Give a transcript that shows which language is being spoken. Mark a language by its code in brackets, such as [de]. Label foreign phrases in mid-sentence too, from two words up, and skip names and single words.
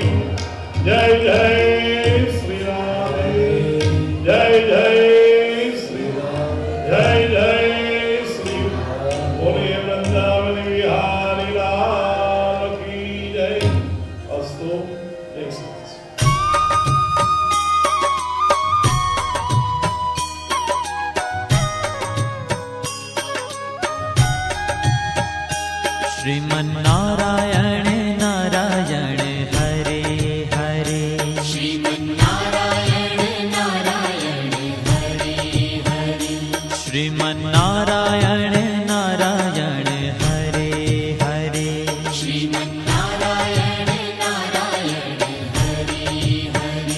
[gu] જય જય શ્રી રામ. જય જય શ્રી રામ. જય જય શ્રી રામ. બોલીએ [hi] वृंदावन विहारी लाल की जय. [gu] અસ્તુ. જય શ્રી કૃષ્ણ. [sa] श्रीमन्नारायण नारायण हरे हरे, श्रीमन्नारायण नारायण हरे हरे, श्रीमन्नारायण नारायण हरे हरे, श्रीमन्नारायण नारायण हरे हरे,